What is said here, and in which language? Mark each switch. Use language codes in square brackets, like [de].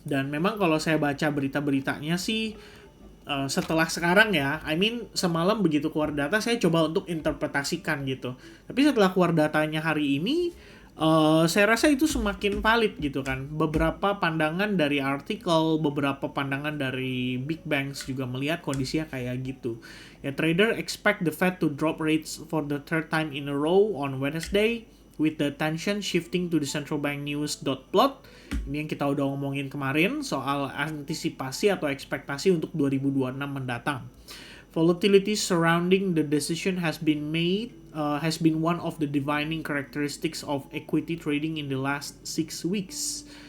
[id] Dan memang kalau saya baca berita-beritanya sih, setelah sekarang ya, semalam begitu keluar data saya coba untuk interpretasikan gitu. Tapi setelah keluar datanya hari ini, saya rasa itu semakin valid gitu kan. Beberapa pandangan dari artikel, beberapa pandangan dari big banks juga melihat kondisinya kayak gitu. [en] Ya, trader expect the Fed to drop rates for the third time in a row on Wednesday, with the attention shifting to the central bank news plot. [id] Ini yang kita udah ngomongin kemarin soal antisipasi atau ekspektasi untuk 2026 mendatang. [en] Volatility surrounding the decision has been one of the defining characteristics of equity trading in the last 6 weeks.